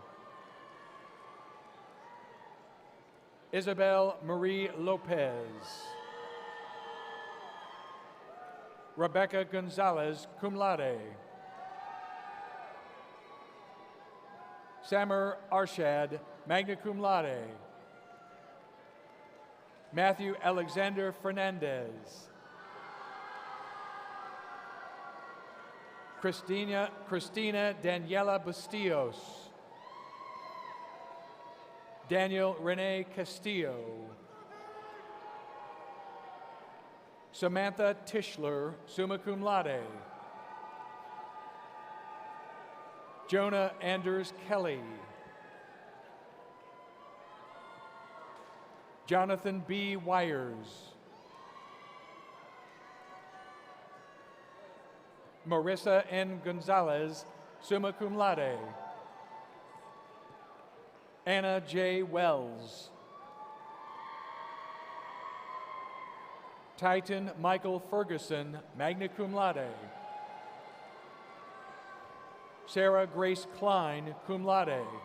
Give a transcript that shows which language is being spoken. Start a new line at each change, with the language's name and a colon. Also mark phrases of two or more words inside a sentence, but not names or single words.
English: Isabel Marie Lopez. Rebecca Gonzalez,
Latin: cum laude.
English: Samer Arshad,
Latin: magna cum laude.
English: Matthew Alexander Fernandez. Christina Daniela Bustillos. Daniel Rene Castillo. Samantha Tischler,
Latin: summa cum laude.
English: Jonah Anders Kelly. Jonathan B. Wires. Marissa N. Gonzalez,
Latin: summa cum laude.
English: Anna J. Wells. Titan Michael Ferguson,
Latin: magna cum laude.
English: Sarah Grace Klein,
Latin: cum laude.